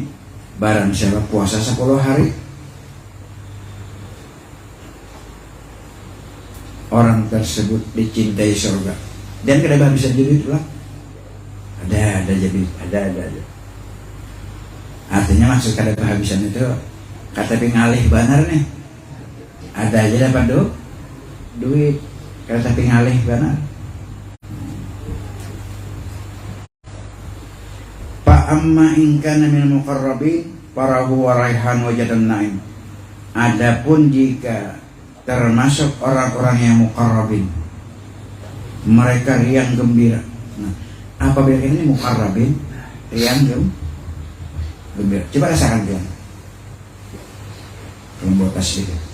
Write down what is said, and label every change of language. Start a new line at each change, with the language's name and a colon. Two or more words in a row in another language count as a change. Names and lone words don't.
Indonesian: Barang siapa puasa 10 hari, orang tersebut dicintai surga.
Banjar: Dan kada bisa jadi itulah.
Indonesian: Ada jadi ada.
Banjar: Artinya maksud kada kehabisan itu kata pingalih banar nih.
Indonesian: Ada aja dapat duit.
Banjar: Kata pingalih banar.
Arabic: فأما إن كان من المقربين فروح وريحان وجنة نعيم.
Indonesian: Adapun jika termasuk orang-orang yang muqarrabin, mereka riang gembira. Nah, apabila ini muqarrabin riang gembira. Coba rasakan dia. Membuat tasbih.